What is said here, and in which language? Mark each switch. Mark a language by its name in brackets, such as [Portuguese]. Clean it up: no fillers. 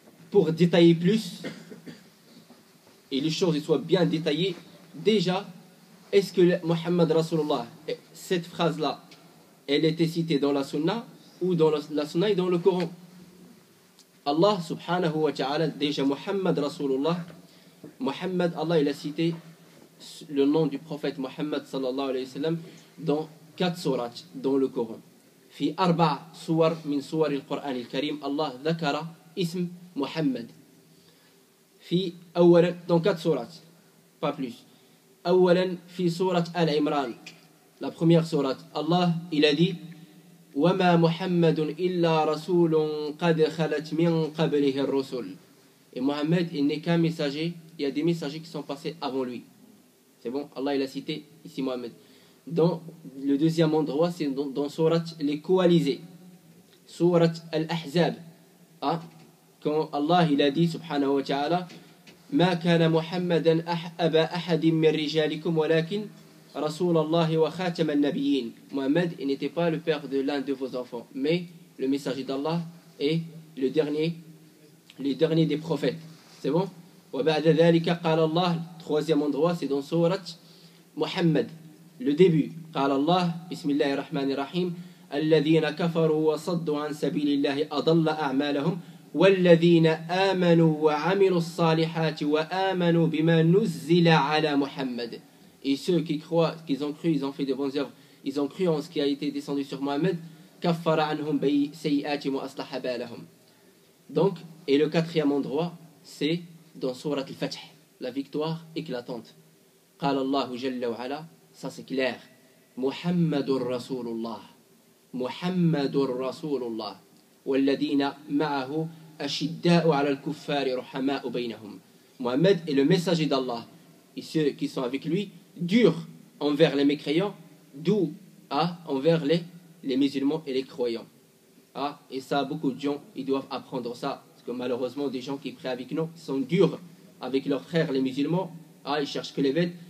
[French] Pour détailler plus, et les choses soient bien détaillées, déjà, est-ce que Muhammad Rasulullah, cette phrase-là, elle était citée dans la Sunna ou dans la Sunna et dans le Coran? Allah subhanahu wa ta'ala, déjà Muhammad Rasulullah, Muhammad, Allah il a cité le nom du prophète Muhammad sallallahu alayhi wa sallam dans 4 sourates dans le Coran. [Arabic] في 4 سور من سور القرآن الكريم الله ذكر اسم محمد. في أولا [French] dans 4 sourates, pas plus. [Arabic] أولا في سورة آل عمران, [French] la première sourate, Allah il a dit [Arabic] وما محمد إلا رسول قد خلت من قبله الرسل. [French] Et Mohammed il n'est qu'un messager, il y a des messagers qui sont passés avant lui. C'est bon, Allah il a cité ici Mohammed. Dans le deuxième endroit, c'est dans Surat les coalisés, Surat Al-Ahzab. Quand Allah il a dit [Arabic] subhanahu wa ta'ala ما كان محمدا أبا أحد من رجالكم ولكن رسول الله وخاتم النبيين. [French] Mohammed il n'était pas le père de l'un de vos enfants, mais le messager d'Allah et le dernier des prophètes. C'est bon? [Arabic] وبعد ذلك قال الله, [French] troisième endroit, c'est dans Surat Muhammad, le début. [Arabic] قال الله بسم الله الرحمن الرحيم الذين كفروا وصدوا عن سبيل الله أضل أعمالهم والذين آمنوا وعملوا الصالحات وآمنوا بما نزل على محمد. [French] Et ceux qui croient, qu'ils ont cru, ils ont fait de bonnes œuvres, ils ont cru en ce qui a été descendu sur Mohammed. [Arabic] كفر عنهم سيئاتهم وأصلح بالهم. [French] Donc, et le quatrième endroit, c'est dans Surat al-Fath, la victoire éclatante. [Arabic] قال الله جل وعلا, [French] ça c'est clair. [Arabic] محمد رسول الله. محمد رسول الله. والذين معه أشداء على الكفار رحماء بينهم. [French] Mohammed est le messager d'Allah. Et ceux qui sont avec lui, durs envers les mécréants, doux envers les musulmans et les croyants. Et ça, beaucoup de gens, ils doivent apprendre ça. Parce que malheureusement, des gens qui prient avec nous sont durs avec leurs frères les musulmans. Ils cherchent que les vêtements.